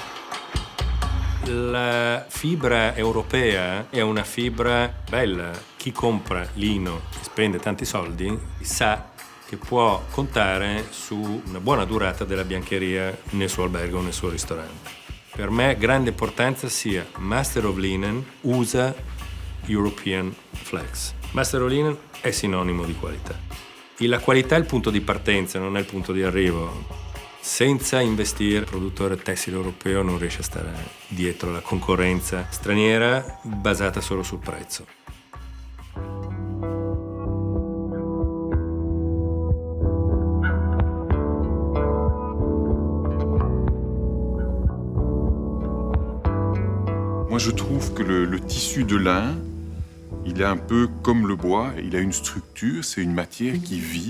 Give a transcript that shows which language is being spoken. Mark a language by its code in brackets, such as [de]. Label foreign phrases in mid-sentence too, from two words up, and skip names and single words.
[it] La fibra europea è una fibra bella. Chi compra lino e spende tanti soldi sa che può contare su una buona durata della biancheria nel suo albergo o nel suo ristorante. Per me grande importanza sia Master of Linen usa European Flex. Master of Linen è sinonimo di qualità. La qualità è il punto di partenza, non è il punto di arrivo. Senza investire, il produttore tessile europeo non riesce a stare dietro alla concorrenza straniera basata solo sul prezzo. [fr] Moi, je trouve que le tissu de lin, il est un peu comme le bois, il a une structure, c'est une matière qui vit.